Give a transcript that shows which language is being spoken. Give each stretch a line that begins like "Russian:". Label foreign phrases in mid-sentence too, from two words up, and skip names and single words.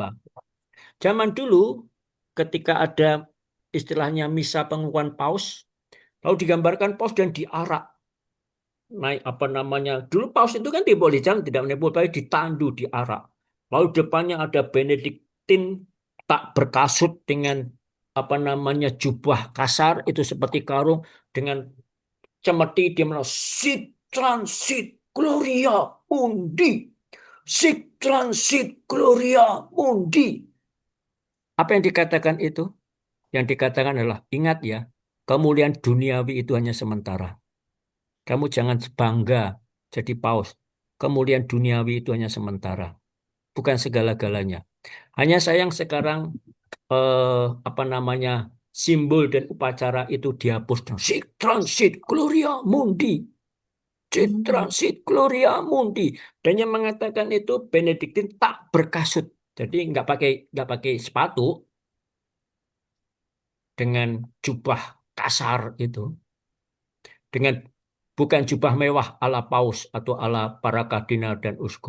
Indonesian: Zaman dulu, ketika ada istilahnya misa pengukuhan Paus, lalu digambarkan Paus dan diarak naik apa namanya. Dulu paus itu kan boleh jalan, tidak boleh ditandu, diarak. Lalu depannya ada Benediktin tak berkasut dengan apa namanya jubah kasar itu seperti karung dengan cemeti dia bilang
Latin: sit transit gloria mundi, sit transit gloria mundi.
Indonesian: Apa yang dikatakan itu? Yang dikatakan adalah ingat ya, kemuliaan duniawi itu hanya sementara. Kamu jangan bangga jadi paus. Kemuliaan duniawi itu hanya sementara, bukan segala-galanya. Hanya sayang sekarang apa namanya simbol dan upacara itu dihapus.
Latin: Sit transit gloria mundi, sit transit gloria mundi.
Indonesian: Dan yang mengatakan itu Benediktin tak berkasut. Jadi nggak pakai sepatu dengan jubah kasar itu, dengan bukan jubah mewah ala paus atau ala para kardinal dan uskup.